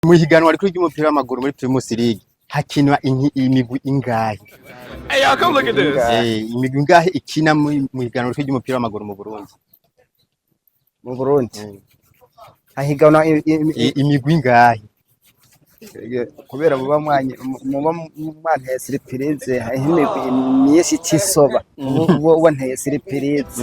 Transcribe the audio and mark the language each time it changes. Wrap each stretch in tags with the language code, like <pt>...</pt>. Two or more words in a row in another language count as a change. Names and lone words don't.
<rn>Mu higanwa rikuru ry'umupira w'amaguru muri Primus League hakinwa imigwi ingahe?</rn> <en>Hey, y'all come look at this.</en> <rn>Imigwi ingahe ikina mu higanwa rikuru ry'umupira w'amaguru mu Burundi? Mu Burundi hahiganwa imigwi ingahe? kubera muba mwanteye surprise imigwi myinshi tisoba uwo nteye surprise.</rn>